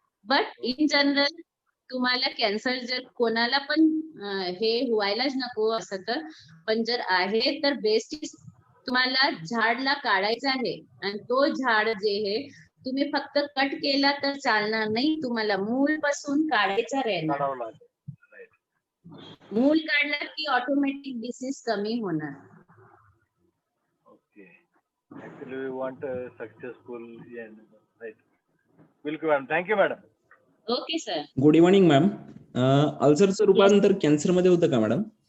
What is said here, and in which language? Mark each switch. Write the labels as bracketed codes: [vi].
[en] but in general [mr] तुम्हाला cancer जर कोणाला पण हे व्हायलाच नको असं तर, पण जर आहे तर बेस्ट तुम्हाला झाडला काढायचं आहे, आणि तो झाड जे आहे तुम्ही फक्त कट केला तर चालणार नाही, तुम्हाला मूळ पासून काढायचा राहणार. मूळ काढलं की ऑटोमॅटिक डिसीज कमी होणार. [en] Okay. Actually, we want a successful end. Right. Welcome, madam. Thank you, madam. Okay sir. Good evening ma'am. [mr] अल्सरचं रूपांतर कॅन्सर मध्ये होतं का मॅडम?